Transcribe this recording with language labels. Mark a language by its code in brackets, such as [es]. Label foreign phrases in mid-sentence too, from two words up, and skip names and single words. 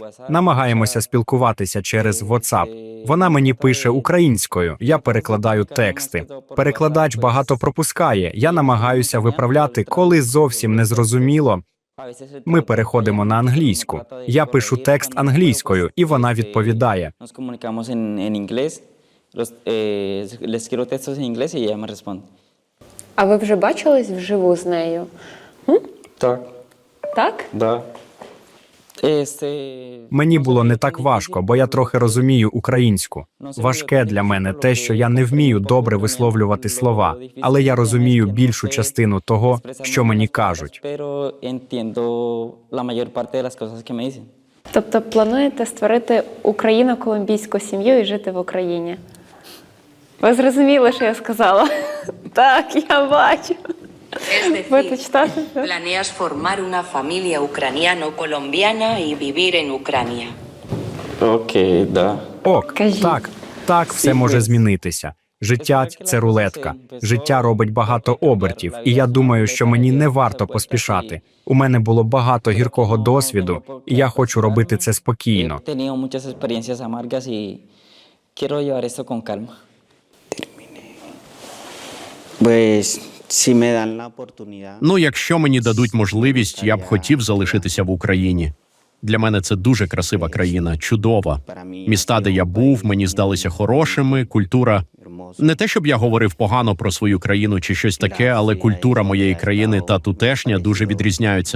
[uk] Намагаємося спілкуватися через WhatsApp. Вона мені пише українською, я перекладаю тексти. Перекладач багато пропускає, я намагаюся виправляти, коли зовсім не зрозуміло. Ми переходимо на англійську. Я пишу текст англійською, і вона відповідає. [es] Nos comunicamos en inglés, les escribo textos en inglés y ella me responde. [uk] А ви вже бачились вживу з нею? Так. Так? Да. Мені було не так важко, бо я трохи розумію українську. Важке для мене те, що я не вмію добре висловлювати слова, але я розумію більшу частину того, що мені кажуть. Тобто плануєте створити україно-колумбійську сім'ю і жити в Україні? Ви зрозуміли, що я сказала? Так, я бачу. [es] Es [uk] Будете [es] decir, [uk] читати? [es] planeas formar una familia ucraniano-colombiana y vivir en Ucrania. [uk] Окей, да. Ок, Кажіть. так, все може змінитися. Життя – це рулетка. Життя робить багато обертів, і я думаю, що мені не варто поспішати. У мене було багато гіркого досвіду, і я хочу робити це спокійно. [es] He tenido muchas experiencias amargas y quiero llevar esto con calma. Pues, si me dan la oportunidad. [uk] Ну, якщо мені дадуть можливість, я б хотів залишитися в Україні. Для мене це дуже красива країна, чудова. Міста, де я був, мені здалися хорошими, культура. Не те, щоб я говорив погано про свою країну чи щось таке, але культура моєї країни та тутешня дуже відрізняються.